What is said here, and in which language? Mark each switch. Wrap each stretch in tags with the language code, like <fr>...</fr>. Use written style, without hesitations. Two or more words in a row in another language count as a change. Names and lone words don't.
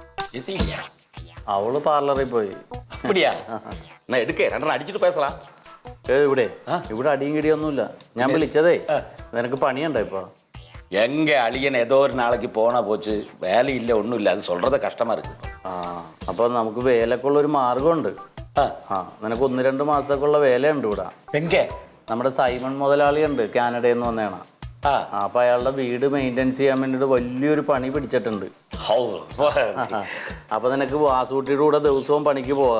<ml>അവള് പാർലറിൽ പോയി.</ml> <ta>அப்படியா? நான் எடுக்க ரெண்டரை அடிச்சுட்டு பேசலாம்.</ta> <ml>ഇവിടെ ഇവിടെ അടിയും കിടിയൊന്നുമില്ല. ഞാൻ വിളിച്ചതേ നിനക്ക് പണിയുണ്ടോ ഇപ്പൊ?</ml> <ta>எங்க அழியன் ஏதோ ஒரு நாளைக்கு போனா போச்சு, வேலை இல்லை ஒன்றும் இல்லை, அது சொல்றத கஷ்டமா இருக்கு.</ta> <ml>അപ്പൊ നമുക്ക് വേലക്കുള്ള ഒരു മാർഗമുണ്ട്. നിനക്ക് 1-2 മാസത്തേക്കുള്ള വേലയുണ്ട് ഇവിടെ.</ml> <ta>എങ്ക?</ta> <ml>നമ്മുടെ സൈമൺ മുതലാളിയുണ്ട്, കാനഡയിൽ നിന്ന് വന്നേണ. അപ്പൊ അയാളുടെ വീട് മെയിൻറ്റെയിൻസ് ചെയ്യാൻ വേണ്ടിട്ട് വലിയൊരു പണി പിടിച്ചിട്ടുണ്ട്. അപ്പൊ നിനക്ക് വാസൂട്ടിയുടെ കൂടെ ദിവസവും പണിക്ക് പോകാം.</ml>